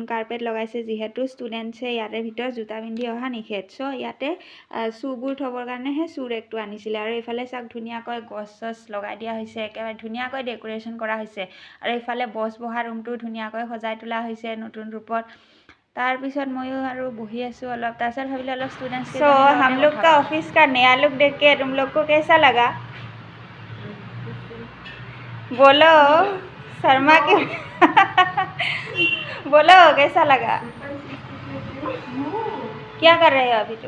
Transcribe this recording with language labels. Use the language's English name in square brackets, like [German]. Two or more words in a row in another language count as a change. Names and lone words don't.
[Assamese] কাৰ্পেট লগাইছে যিহেতু ষ্টুডেণ্টছে ইয়াতে ভিতৰত জোতা পিন্ধি অহা নিষেধ চ' ইয়াতে শ্বুবোৰ থ'বৰ কাৰণে সেই চুৰেকটো আনিছিলে আৰু এইফালে চাওক ধুনীয়াকৈ গছ চছ লগাই দিয়া হৈছে একেবাৰে ধুনীয়াকৈ ডেকোৰেশ্যন কৰা হৈছে আৰু এইফালে বছ বহা ৰুমটো ধুনীয়াকৈ সজাই তোলা হৈছে নতুন ৰূপত তাৰপিছত ময়ো আৰু বহি আছোঁ অলপ তাৰপিছত ভাবিলোঁ অলপ [English] students so [Hindi] हम लोग का ऑफिस का नया लुक देख के तुम लोग को कैसा लगा बोलो शर्मा क्यों बोलो कैसा लगा क्या कर रहे हो अभी तुम